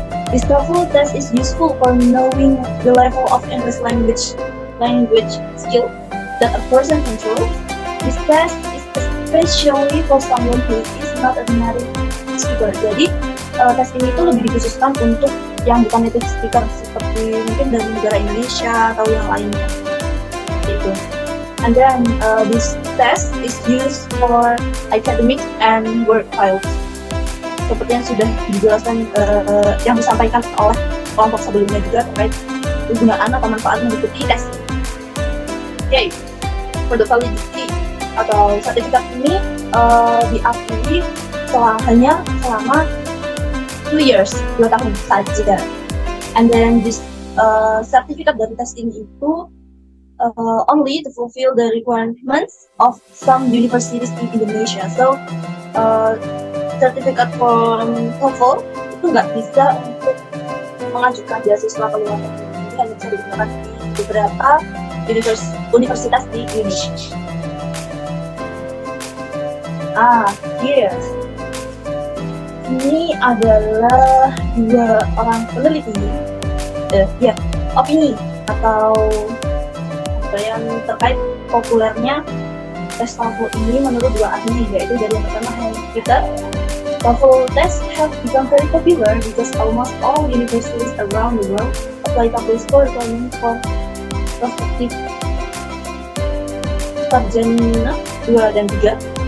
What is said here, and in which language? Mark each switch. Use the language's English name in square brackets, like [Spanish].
[English] This TOEFL test is useful for knowing the level of English language skill that a person controls. This test is especially for someone who is not a native speaker. [Indonesian] Jadi tes ini tuh lebih dikhususkan untuk yang bukan native speaker, seperti mungkin dari negara Indonesia atau yang lainnya gitu. [English] And then this test is used for academic and work IELTS. [Indonesian] Seperti yang sudah dijelaskan, yang disampaikan oleh kelompok sebelumnya juga terkait kegunaan atau manfaat mengikuti tes. [English] Okay, for the validity [Indonesian] atau sertifikat ini diakui hanya selama [English] 2 years, [Indonesian] 2 tahun saja. [English] And then this [Indonesian] sertifikat dari tes ini itu [English] only to fulfill the requirements of some universities in Indonesia. [Indonesian] So sertifikat from TOEFL itu nggak bisa untuk mengajukan beasiswa ke luar negeri, hanya bisa digunakan di beberapa universitas di Indonesia. Yes. Ini adalah 2 orang peneliti, opini atau yang terkait populernya tes TOEFL ini menurut 2 ahli, yaitu dari yang pertama Henry Peter. [English] TOEFL test have become very popular because almost all universities around the world apply TOEFL score requirement for prospective [Indonesian] sarjana 2 dan 3.